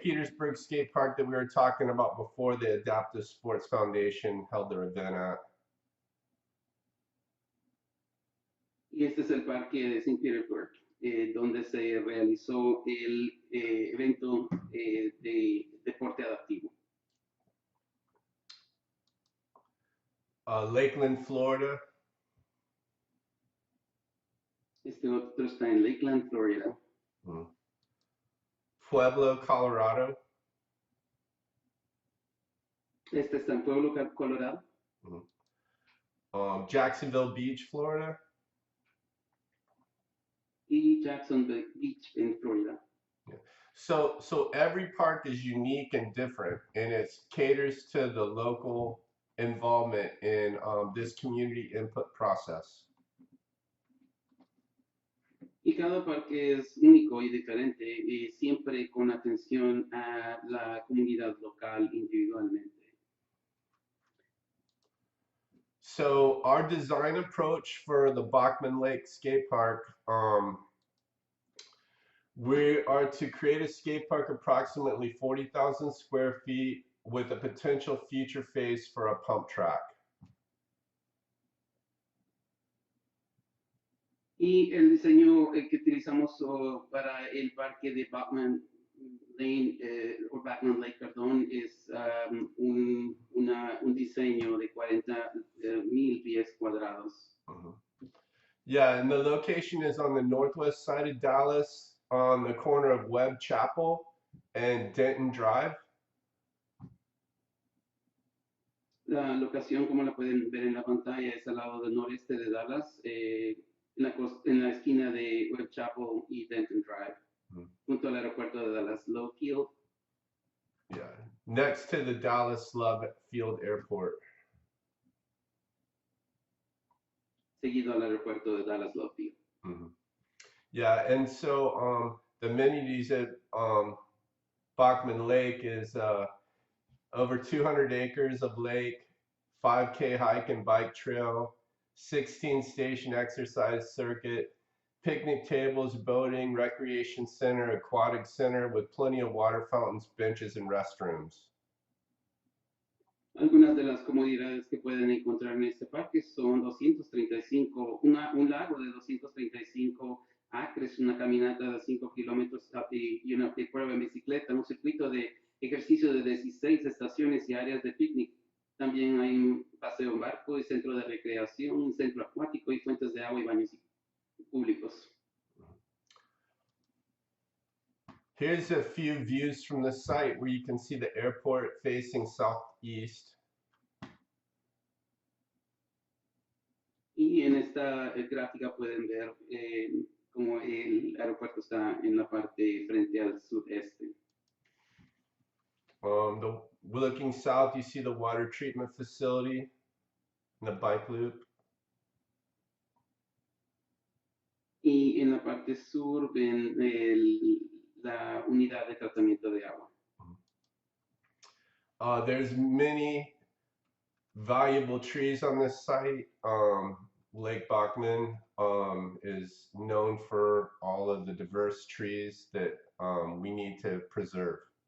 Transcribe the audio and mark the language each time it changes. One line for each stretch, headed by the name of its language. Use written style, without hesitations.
English: Petersburg skate park that we were talking about before the Adaptive Sports Foundation held their event at.
Spanish: Y este es el parque de St. Petersburg, donde se realizó el evento de deporte adaptivo.
English: Lakeland, Florida.
Spanish: Este otro está en Lakeland, Florida.
English: Pueblo, Colorado.
Spanish: Este está en Pueblo, Colorado.
English: Jacksonville Beach, Florida.
Spanish: Y Jacksonville Beach en Florida.
English: So every park is unique and different, and it caters to the local involvement in this community input process.
Spanish: Y cada parque es único y diferente, y siempre con atención a la comunidad local individualmente.
English: So our design approach for the Bachman Lake Skate Park, we are to create a skate park approximately 40,000 square feet with a potential future phase for a pump track.
Spanish: Y el diseño que utilizamos para el parque de Bachman Lake, perdón, es un diseño de 40,000 pies cuadrados.
English: Yeah, and the location is on the northwest side of Dallas, on the corner of Webb Chapel and Denton Drive.
Spanish: La locación, como la pueden ver en la pantalla, es al lado del noreste de Dallas, en la esquina de Webb Chapel y Denton Drive, junto al aeropuerto de Dallas Love Field.
English: Yeah, next to the Dallas Love Field Airport.
Spanish: Seguido al aeropuerto de Dallas Love Field.
English: Yeah, and so the amenities at Bachman Lake is over 200 acres of lake, 5K hike and bike trail, 16 station exercise circuit, picnic tables, boating, recreation center, aquatic center with plenty of water fountains, benches, and restrooms.
Spanish: Algunas de las comodidades que pueden encontrar en este parque son 235, un lago de 235 acres, una caminata de 5 kilómetros y una prueba en bicicleta, un circuito de ejercicio de 16 estaciones y áreas de picnic. También hay un paseo en barco y centro de recreación, un centro acuático y fuentes de agua y baños públicos.
English: Here's a few views from the site where you can see the airport facing southeast.
Spanish: Y en esta gráfica pueden ver cómo el aeropuerto está en la parte frente al sudeste.
English: Looking south, you see the water treatment facility and the bike loop.
Spanish: Y en la parte sur ven la unidad de tratamiento de agua.
English: There's many valuable trees on this site. Lake Bachman is known for all of the diverse trees that we need to preserve.